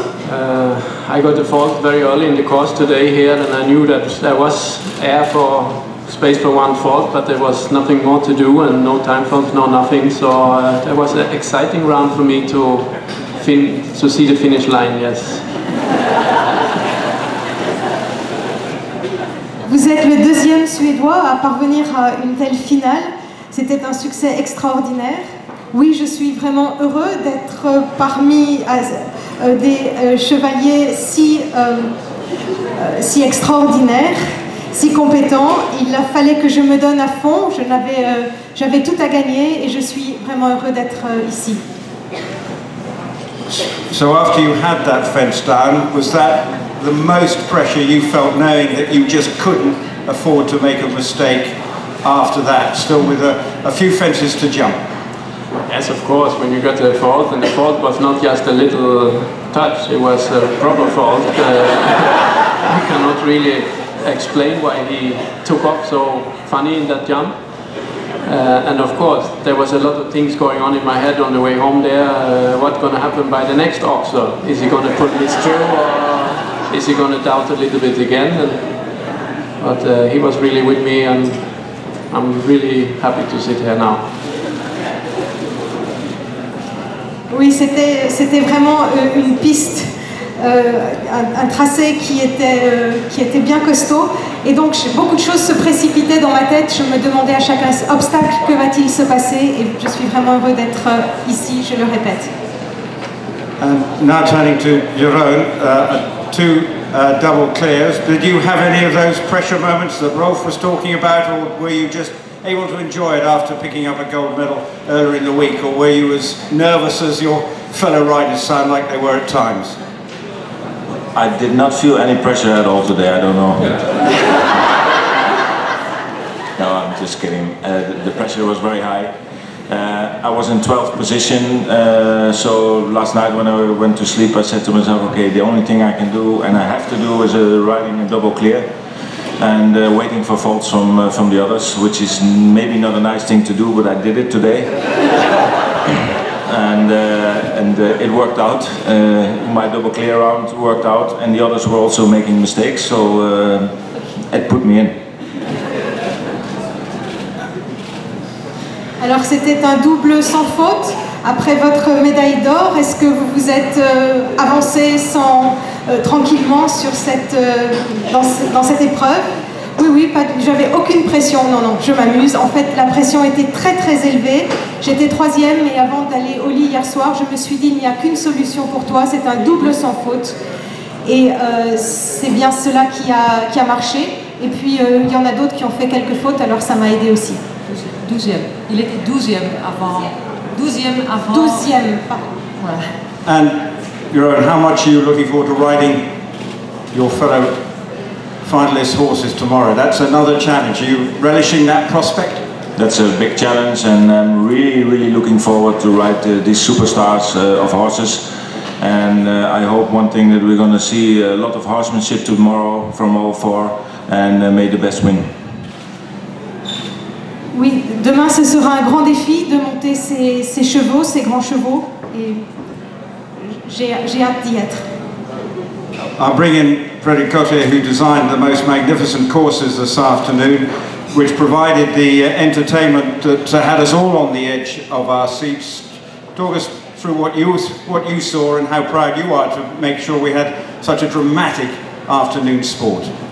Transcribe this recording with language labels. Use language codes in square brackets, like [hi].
[en] I got a fault very early in the course today here, and I knew that there was space for one fault, but there was nothing more to do and no time faults, no nothing. So that was an exciting round for me to see the finish line. Yes. [fr] Vous êtes le deuxième Suédois à parvenir à une telle finale. C'était un succès extraordinaire. Oui, je suis vraiment heureux d'être parmi des chevaliers si extraordinaires, si compétents. Il fallait que je me donne à fond. J'avais tout à gagner et je suis vraiment heureux d'être ici. [en] So after you had that fence down, was that the most pressure you felt knowing that you just couldn't afford to make a mistake after that, still with a few fences to jump? Yes, of course, when you got the fault, and the fault was not just a little touch, it was a proper fault. I cannot really explain why he took off so funny in that jump. And of course, there was a lot of things going on in my head on the way home there. What's going to happen by the next oxer? Is he going to put this through, or is he going to doubt a little bit again? But he was really with me, and I'm really happy to sit here now. [fr] Oui, c'était vraiment une piste, un tracé qui était bien costaud. Et donc, beaucoup de choses se précipitaient dans ma tête. Je me demandais à chaque obstacle, que va-t-il se passer? Et je suis vraiment heureux d'être ici, je le répète. [en] And now turning to Jeroen, two double clears. Did you have any of those pressure moments that Rolf was talking about, or were you just able to enjoy it after picking up a gold medal earlier in the week, or were you as nervous as your fellow riders sound like they were at times? I did not feel any pressure at all today, I don't know. No, I'm just kidding. The pressure was very high. I was in 12th position, so last night when I went to sleep I said to myself, okay, the only thing I can do and I have to do is riding a double clear and waiting for faults from the others, which is maybe not a nice thing to do, but I did it today. and it worked out. My double clear round worked out, and the others were also making mistakes, so it put me in. [fr] Alors c'était un double sans faute. Après votre médaille d'or, est-ce que vous vous êtes avancé tranquillement sur dans cette épreuve? Oui, j'avais aucune pression, non, je m'amuse. En fait, la pression était très très élevée. J'étais troisième et avant d'aller au lit hier soir, je me suis dit, il n'y a qu'une solution pour toi, c'est un double sans faute. Et c'est bien cela qui a marché. Et puis, il y en a d'autres qui ont fait quelques fautes, alors ça m'a aidé aussi. 12e. Il était 12e avant. 12e avant. 12e, pardon. Voilà. [en] And Jeroen, how much are you looking forward to riding your fellow finalist horses tomorrow? That's another challenge. Are you relishing that prospect? That's a big challenge, and I'm really looking forward to ride these superstars of horses. And I hope one thing that we're going to see a lot of horsemanship tomorrow from all four, and may the best win. [fr] Oui, demain ce sera un grand défi de monter ces chevaux, ces grands chevaux, et j'ai hâte d'y être. [en] I'll bring in Fredrik Cotter, who designed the most magnificent courses this afternoon, which provided the entertainment that had us all on the edge of our seats. Talk us through what you saw and how proud you are to make sure we had such a dramatic afternoon sport.